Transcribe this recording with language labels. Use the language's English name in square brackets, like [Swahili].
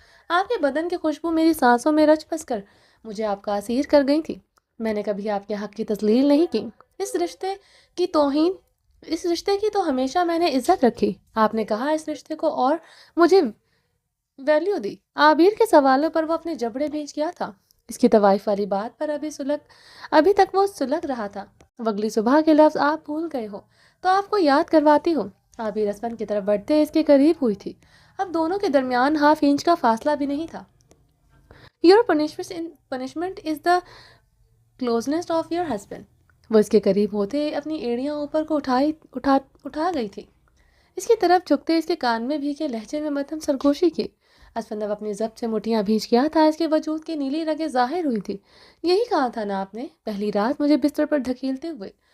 [Urdu] آپ کے بدن کی خوشبو میری سانسوں میں رچ بس کر مجھے آپ کا اسیر کر گئی تھی۔ میں نے کبھی آپ کے حق کی تذلیل نہیں کی۔ اس رشتے کی تو ہمیشہ میں نے عزت رکھی۔ آپ نے کہا اس رشتے کو اور مجھے ویلیو دی۔ عابر کے سوالوں پر وہ اپنے جبڑے بھیج گیا تھا۔ اس کی طوائف والی بات پر ابھی تک وہ سلگ رہا تھا. وہ اگلی صبح کے لفظ آپ بھول گئے ہو تو آپ کو یاد کرواتی ہوں. عابر اسفند کی طرف بڑھتے اس کے قریب ہوئی تھی. اب دونوں کے درمیان ہاف انچ کا فاصلہ بھی نہیں تھا. [English] Your punishment is the closeness of your husband. [Urdu] وہ اس کے قریب ہوتے اپنی ایڑیاں اوپر کو اٹھا گئی تھی. اس کی طرف جھکتے اس کے کان میں بھیگے لہجے میں مدھم سرگوشی کی. اسفند اب اپنی ضبط سے مٹھیاں بھیج گیا تھا. اس کے وجود کی نیلی رگیں ظاہر ہوئی تھی. یہی کہا تھا نا آپ نے پہلی رات مجھے بستر پر دھکیلتے ہوئے.